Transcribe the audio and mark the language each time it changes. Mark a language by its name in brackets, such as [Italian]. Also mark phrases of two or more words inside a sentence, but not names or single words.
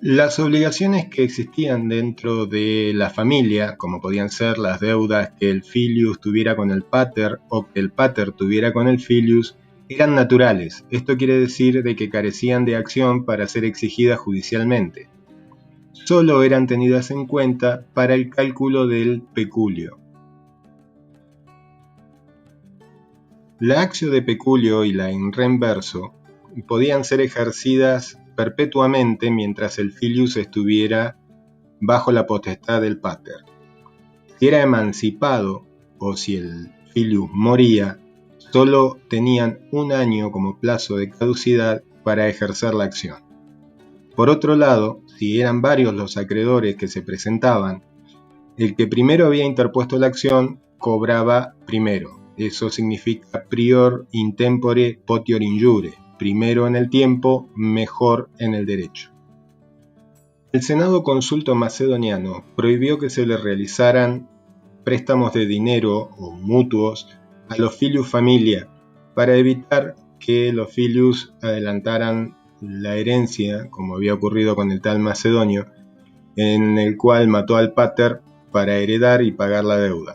[Spanish] Las obligaciones que existían dentro de la familia, como podían ser las deudas que el filius tuviera con el pater o que el pater tuviera con el filius, eran naturales. Esto quiere decir de que carecían de acción para ser exigidas judicialmente. Solo eran tenidas en cuenta para el cálculo del peculio. La [Latin] actio de peculio [Spanish] y la [Latin] in rem verso [Spanish] podían ser ejercidas perpetuamente mientras el filius estuviera bajo la potestad del pater. Si era emancipado o si el filius moría, solo tenían un año como plazo de caducidad para ejercer la acción. Por otro lado, si eran varios los acreedores que se presentaban, el que primero había interpuesto la acción cobraba primero. Eso significa [Latin] prior in tempore potior in iure, [Spanish] primero en el tiempo, mejor en el derecho. El Senado Consulto Macedoniano prohibió que se le realizaran préstamos de dinero o mutuos a los [Latin] filius familia [Spanish] para evitar que los filius adelantaran la herencia, como había ocurrido con el tal Macedonio, en el cual mató al pater para heredar y pagar la deuda.